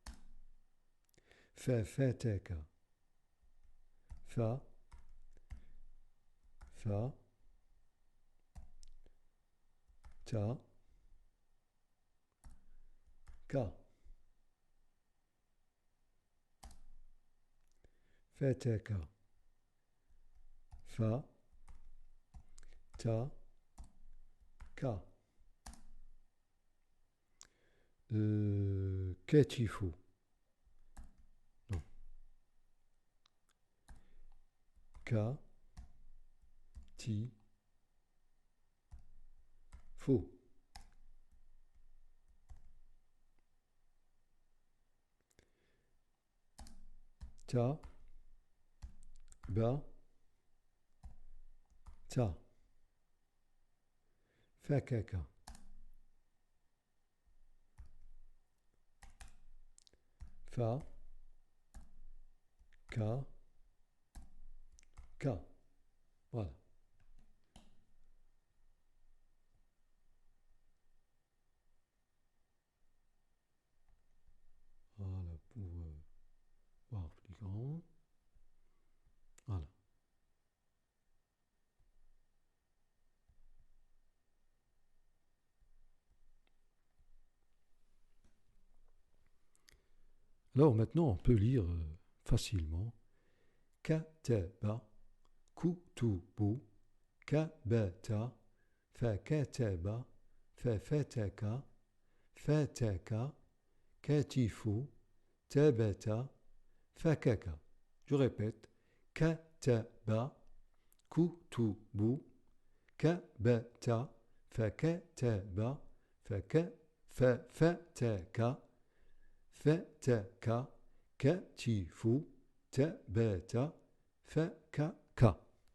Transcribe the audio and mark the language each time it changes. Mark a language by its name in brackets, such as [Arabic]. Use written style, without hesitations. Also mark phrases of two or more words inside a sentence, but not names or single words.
[French] Fa-fa-ta-ka. Fa, fa, ta, ka. Fa-ta-ka. Fa, ta, ka. Qu'est-il faut? Non. Ka, ti, faut. Ta, ba, ta. Fa-ka-ka. Fa, ka, ka. Voilà. Voilà pour voir plus grand. Voilà. Alors maintenant, on peut lire facilement. Kataba, kutubu, kabata, fakataba, fafataka, fataka, katifu, tabata, fakaka. Je répète. Kataba, kutubu, kabata, fakataba, fafataka, fataka, katifu, tabata, fakaka.